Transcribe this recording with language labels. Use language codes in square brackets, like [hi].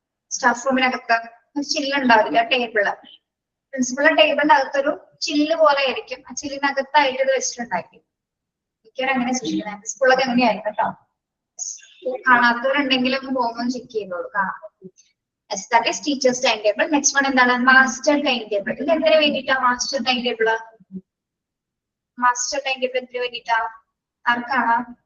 [ml] Staff റൂമിനകത്ത് ഒരു ചില്ലുണ്ടാവില്ല table. പ്രിൻസിപ്പളുടെ ടേബിളിന്റെ അകത്തൊരു ചില്ല് പോലെ ആയിരിക്കും, ആ ചില്ലിനകത്തായിട്ട് ഇത് വെച്ചിട്ടുണ്ടായിരിക്കും. മിക്കവാറും അങ്ങനെ സൂക്ഷിക്കുന്നത്. പ്രിൻസിപ്പളൊക്കെ എങ്ങനെയായിരിക്കും കേട്ടോ. കാണാത്തവരുണ്ടെങ്കിലും പോകുമ്പോൾ ചെക്ക് ചെയ്തോളൂ, കാണാം. [en] That is teacher's timetable. Next one [ml] എന്താണ്? [en] Master time table. [ml] ഇത് എന്തിനു വേണ്ടിയിട്ടാ master time table? Master time table എന്തിനു വേണ്ടിയിട്ടാ? ആർക്കാണ്?